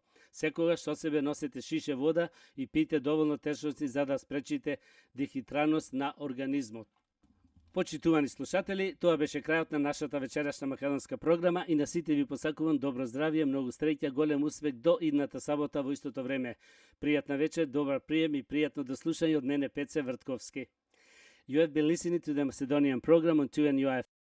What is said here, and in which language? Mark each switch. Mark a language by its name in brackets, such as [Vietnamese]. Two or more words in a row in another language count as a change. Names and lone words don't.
[Macedonian] Секогаш со себе носете шише вода и пиете доволно течности за да спречите дехидраност на организмот. Почитувани слушатели, тоа беше крајот на нашата вечерашна македонска програма и на сите ви посакувам добро здравје, многу среќа, голем успех до идната сабота во истото време. Пријатна вечер, добар прием и пријатно дослушање од мене Пеце Вртковски. [English] You have been listening to the Macedonian program on 2NUI